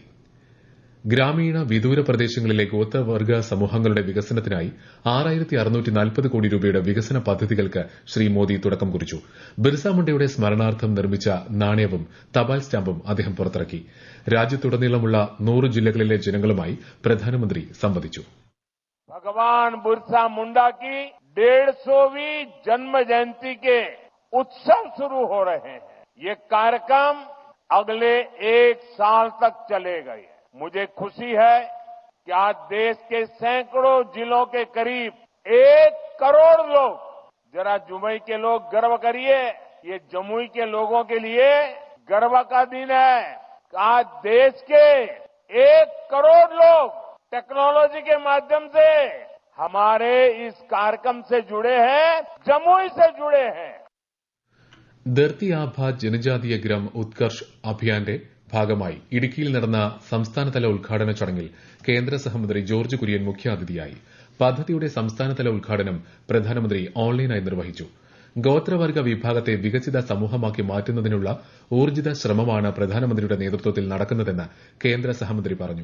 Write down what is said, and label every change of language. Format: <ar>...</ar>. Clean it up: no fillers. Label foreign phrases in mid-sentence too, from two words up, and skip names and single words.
<ml>ഗ്രാമീണ വിദൂര പ്രദേശങ്ങളിലെ ഗോത്രവർഗ സമൂഹങ്ങളുടെ വികസനത്തിനായി 6640 കോടി രൂപയുടെ വികസന പദ്ധതികൾക്ക് ശ്രീ മോദി തുടക്കം കുറിച്ചു. ബിർസ മുണ്ടയുടെ സ്മരണാർത്ഥം നിർമ്മിച്ച നാണയവും തപാൽ സ്റ്റാമ്പും അദ്ദേഹം പുറത്തിറക്കി. രാജ്യത്തുടനീളമുള്ള 100 ജില്ലകളിലെ ജനങ്ങളുമായി പ്രധാനമന്ത്രി സംവദിച്ചു.</ml> <hi>भगवान बिरसा मुंडा की 150वीं जन्म जयंती के उत्सव शुरू हो रहे हैं. ये कार्यक्रम अगले 1 साल तक चलेगा. मुझे खुशी है कि आज देश के सैकड़ों जिलों के करीब 1 करोड़ लोग, जरा जमुई के लोग गर्व करिए, ये जमुई के लोगों के लिए गर्व का दिन है. आज देश के 1 करोड़ लोग टेक्नोलॉजी के माध्यम से हमारे इस कार्यक्रम से जुड़े हैं, जमुई से जुड़े हैं.</hi> <ml>ധർത്തി ആഭ ജനജാതീയ ഗ്രാം ഉത്കർഷ് അഭിയാന്റെ ഭാഗമായി ഇടുക്കിയിൽ നടന്ന സംസ്ഥാനതല ഉദ്ഘാടന ചടങ്ങിൽ കേന്ദ്ര സഹമന്ത്രി ജോർജ് കുര്യൻ മുഖ്യാതിഥിയായി. പദ്ധതിയുടെ സംസ്ഥാനതല ഉദ്ഘാടനം പ്രധാനമന്ത്രി ഓൺലൈനായി നിർവഹിച്ചു. ഗോത്രവർഗ വിഭാഗത്തെ വികസിത സമൂഹമാക്കി മാറ്റുന്നതിനുള്ള ഊർജ്ജിത ശ്രമമാണ് പ്രധാനമന്ത്രിയുടെ നേതൃത്വത്തിൽ നടക്കുന്നതെന്ന് കേന്ദ്ര സഹമന്ത്രി പറഞ്ഞു.</ml>